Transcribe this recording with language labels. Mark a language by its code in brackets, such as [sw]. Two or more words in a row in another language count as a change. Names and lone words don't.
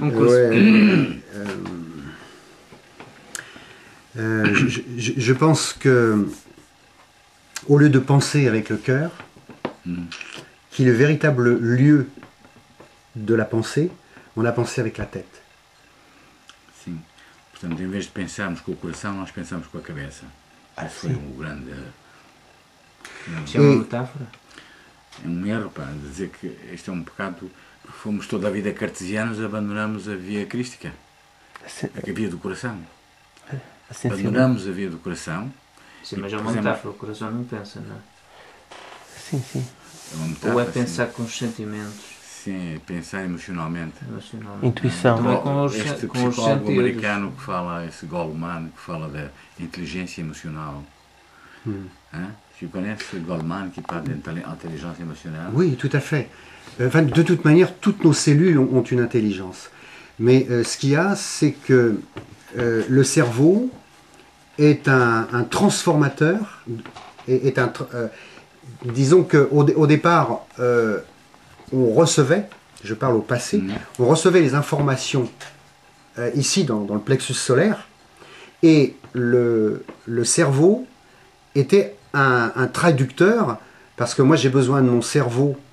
[fr] Ouais, je pense que au lieu de penser avec le cœur, qui est le véritable lieu de la pensée, on a pensé avec la tête. [pt] Sim. Portanto, em vez de pensarmos com o coração, nós pensamos com a cabeça. Esse foi um grande... Isso é uma metáfora? É um erro, pá, dizer que este é um pecado, porque fomos toda a vida cartesianos, abandonamos a via crística, a via do coração. Abandonamos a via do coração. Sim, mas é uma metáfora, o coração não pensa, não é? Sim, sim. É uma metáfora, ou é pensar com os sentimentos. Sim, é pensar emocionalmente. Intuição. Este psicólogo americano que fala, esse Goleman, que fala da inteligência emocional. Hein? [fr] Tu connais ce Goldman qui parle d'intelligence émotionnelle? Oui, tout à fait. Enfin, de toute manière, toutes nos cellules ont une intelligence. Mais ce qu'il y a, c'est que le cerveau est un transformateur, disons qu'au départ, on recevait, je parle au passé, on recevait les informations ici dans le plexus solaire, et le cerveau était un traducteur, parce que moi j'ai besoin de mon cerveau